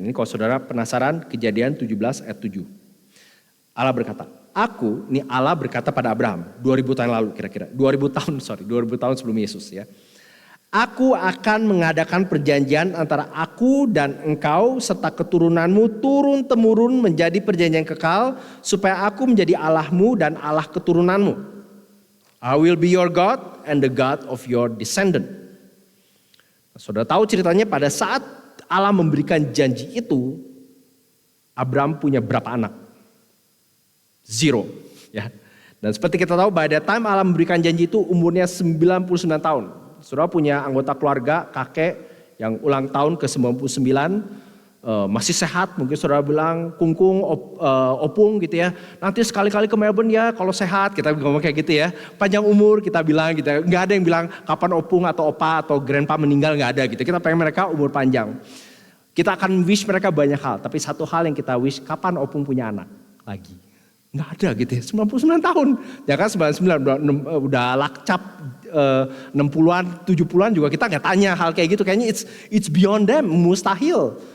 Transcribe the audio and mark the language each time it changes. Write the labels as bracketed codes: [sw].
[id] Ini kalau saudara penasaran, Kejadian 17 ayat 7. Allah berkata, Allah berkata pada Abraham 2000 tahun lalu kira-kira. 2000 tahun sebelum Yesus ya. Aku akan mengadakan perjanjian antara aku dan engkau serta keturunanmu turun-temurun menjadi perjanjian kekal supaya aku menjadi Allahmu dan Allah keturunanmu. [en] I will be your God and the God of your descendant. [id] Saudara tahu ceritanya pada saat Allah memberikan janji itu, Abraham punya berapa anak? 0. Ya. Dan seperti kita tahu by the time Allah memberikan janji itu umurnya 99 tahun. Saudara punya anggota keluarga, kakek yang ulang tahun ke 99, masih sehat, mungkin saudara bilang kungkung, opung gitu ya. Nanti sekali-kali ke Melbourne ya kalau sehat, kita ngomong kayak gitu ya. Panjang umur kita bilang gitu ya. Nggak ada yang bilang kapan opung atau opa atau grandpa meninggal, nggak ada gitu. Kita pengen mereka umur panjang. Kita akan wish mereka banyak hal, tapi satu hal yang kita wish, kapan opung punya anak lagi. Nggak ada gitu ya, 99 tahun. Ya kan 99 udah lakcap 60-an, 70-an juga kita nggak tanya hal kayak gitu. Kayaknya [en] it's beyond them, [id] mustahil.